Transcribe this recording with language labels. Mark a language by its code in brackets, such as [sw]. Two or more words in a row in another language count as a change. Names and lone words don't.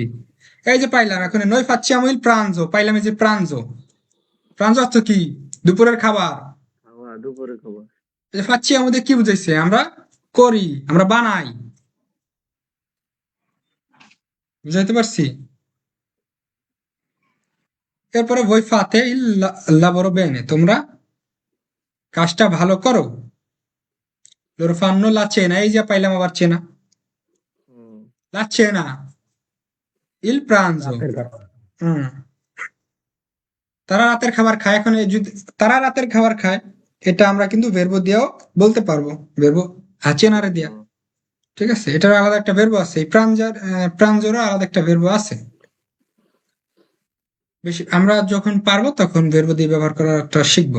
[bn] এই যে পাইলাম এখন [it] noi facciamo il pranzo, [bn] পাইলাম এই যে প্রাঞ্জো। প্রাঞ্জো অর্থ কি? দুপুরের খাবার। খাওয়া, দুপুরে খাবার। এই যে ফাচ্ছি আমাদের কি বুঝাইছে? আমরা করি, আমরা বানাই। বুঝাইতে পারছি? [it] এরপরে voi fate il lavoro bene, [bn] তোমরা কাজটা ভালো করো। [it] loro fanno la cena, [bn] এই যে পাইলাম আবার চেনা, [it] la cena, il pranzo। [bn] হুম, তারা রাতের খাবার খায়। এখন এই যদি তারা রাতের খাবার খায়, এটা আমরা কিন্তু ভেরবো দিয়েও বলতে পারবো, [it] verbo cenare [bn] দিয়া। ঠিক আছে, এটার আলাদা একটা ভেরবো আছে, এই প্রাঞ্জোরও আলাদা একটা ভেরবো আছে। বেশি আমরা যখন পারবো তখন ভেরবো দিয়ে ব্যবহার করাটা শিখবো।